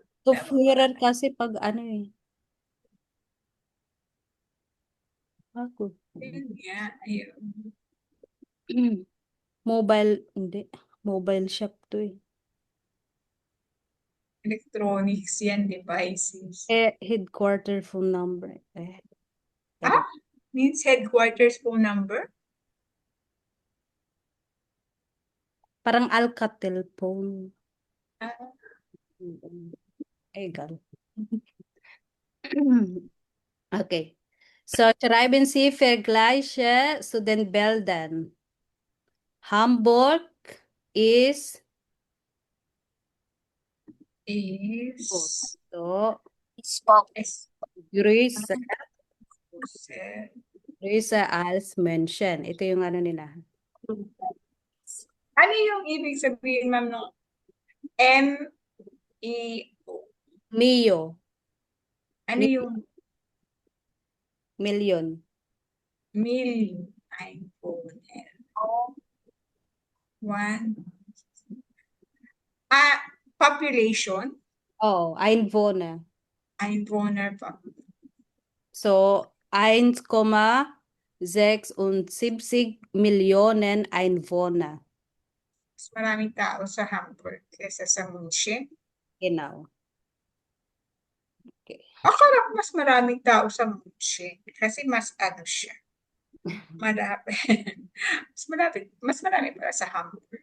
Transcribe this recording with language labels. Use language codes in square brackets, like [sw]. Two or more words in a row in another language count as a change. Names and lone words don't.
[tl] Software kasi pag ano eh. Haku. Yun nga. Ayun. Mobile, hindi. Mobile shop to eh. Electronics yan, devices. [en] Headquarter phone number. Means headquarters phone number? [tl] Parang Alcatel phone. [de] Egal. Okay. So, schreiben Sie Vergleiche zu den Bildern. [en] Hamburg is Is so Spoke. [de] es größer, größer. größer als München. [tl] Ito yung ano nila. Ano yung ibig sabihin, ma'am, no? M-E-O. Mio, Ano yung million. [de] million? Einwohner. [en] One. Population. [de] Oh, Einwohner. Einwohner population. So, 1,76 Millionen Einwohner. [tl] Mas maraming tao sa Hamburg kaysa sa München. [de] Genau. Okay. [tl] Akala ko mas maraming tao sa München kasi mas ano siya. Marami. mas marami para sa Hamburg.